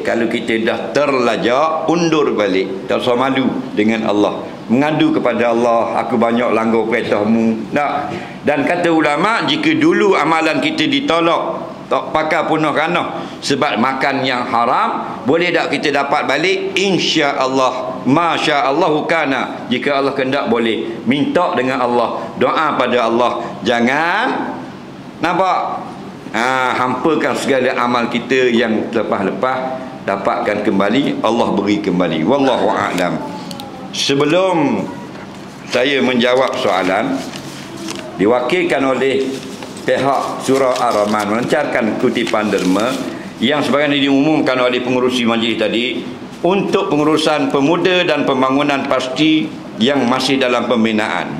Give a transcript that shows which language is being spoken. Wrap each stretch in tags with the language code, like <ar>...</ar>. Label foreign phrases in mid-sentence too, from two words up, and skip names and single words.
<ms>Kalau kita dah terlajak, undur balik. Tak usah malu dengan Allah, mengadu kepada Allah, aku banyak langgar perintahmu. Dan kata ulama, jika dulu amalan kita ditolak, tak pakai punah ranah sebab makan yang haram, boleh tak kita dapat balik?</ms> <ar>Insya-Allah, masya-Allahu kana.</ar> <ms>Jika Allah kehendak boleh. Minta dengan Allah, doa pada Allah. Jangan nampak hampakan segala amal kita yang lepas-lepas, dapatkan kembali, Allah beri kembali.</ms> <ar>Wallahu a'lam.</ar> <ms>Sebelum saya menjawab soalan, diwakilkan oleh pihak Surah Ar-Rahman melancarkan kutipan derma yang sebagaimana diumumkan oleh pengurusi majlis tadi untuk pengurusan pemuda dan pembangunan pasti yang masih dalam pembinaan.</ms>